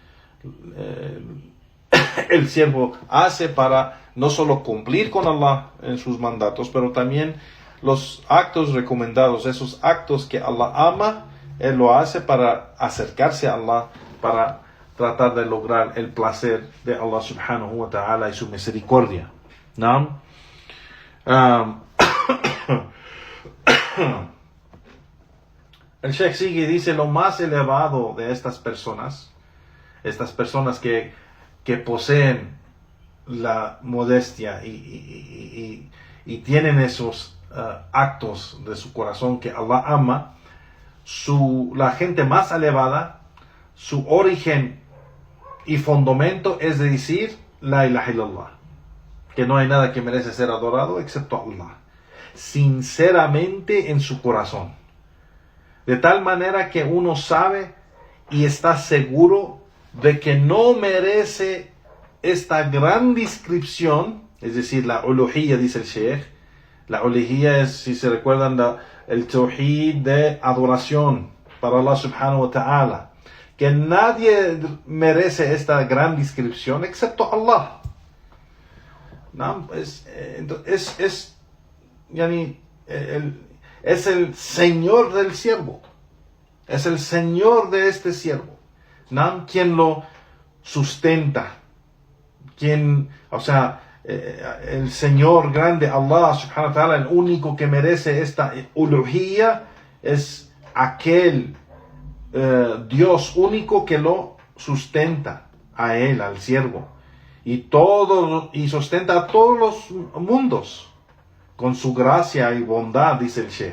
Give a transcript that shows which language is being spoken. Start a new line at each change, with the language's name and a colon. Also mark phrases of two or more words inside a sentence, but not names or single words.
Spanish: El siervo hace para no solo cumplir con Allah en sus mandatos, pero también los actos recomendados, esos actos que Allah ama, él lo hace para acercarse a Allah, para tratar de lograr el placer de
Arabic: الله سبحانه وتعالى
Spanish: y su misericordia, ¿no? El Sheikh sigue y dice, lo más elevado de estas personas que poseen la modestia y tienen esos actos de su corazón que Allah ama, la gente más elevada, su origen y fundamento es de decir
Arabic: لا إله إلا الله,
Spanish: que no hay nada que merece ser adorado excepto Allah, sinceramente en su corazón, de tal manera que uno sabe y está seguro de que no merece esta gran descripción, es decir, la uluhiyya, dice el Sheikh. La uluhiyya es, si se recuerdan, el tawhid de adoración para
Arabic: الله سبحانه وتعالى,
Spanish: que nadie merece esta gran descripción excepto Allah. ¿No? Es el Señor del siervo, es el Señor de este siervo, ¿no? Quien lo sustenta, el Señor grande,
Arabic: الله سبحانه وتعالى,
Spanish: el único que merece esta uluhiyya, es aquel Dios único que lo sustenta a él, al siervo, y sustenta a todos los mundos con su gracia y bondad, dice el Sheikh.